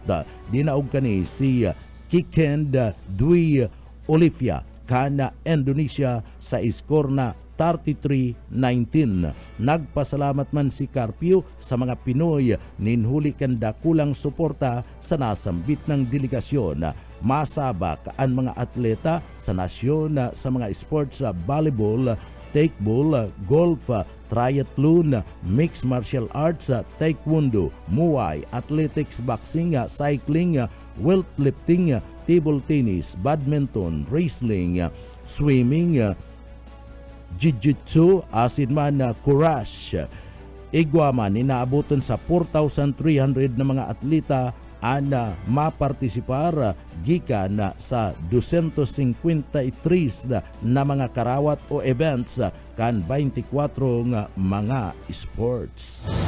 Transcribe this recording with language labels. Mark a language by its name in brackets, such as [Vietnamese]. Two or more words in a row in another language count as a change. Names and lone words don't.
[Bikol] Dinaog kani si Kikend Dwi Olivia kana Indonesia sa iskor na 33-19. Nagpasalamat man si Carpio sa mga Pinoy ninhuli kan dakulang suporta sa nasambit ng delegasyon. Masabak ang mga atleta sa nasyon sa mga sports sa volleyball, takeball, golf, [English] triathlon, mixed martial arts, taekwondo, muay, athletics, boxing, cycling, weightlifting, table tennis, badminton, wrestling, swimming, jiu-jitsu, [Bikol] asin man courage. igwaman inaabuton sa 4,300 na mga atleta ana mapartisipar gikan sa 253 na mga karawat o events kan 24 nga mga sports.